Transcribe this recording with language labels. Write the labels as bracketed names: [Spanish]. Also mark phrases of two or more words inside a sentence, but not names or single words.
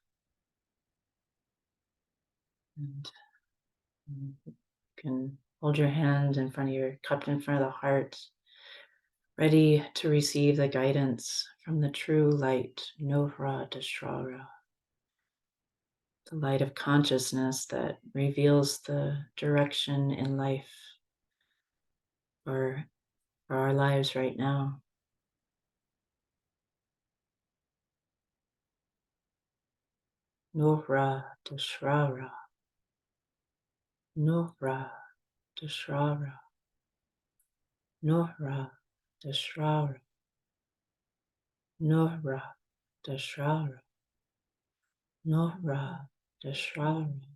[English] And you can hold your hand in front of your cupped in front of the heart, ready to receive the guidance from the true light, Nora Dashrara, the light of consciousness that reveals the direction in life for our lives right now. Nora Dashrara, Nora Dashrara, Nora Dashrara, Nora Dashrara, Nora Dashrara,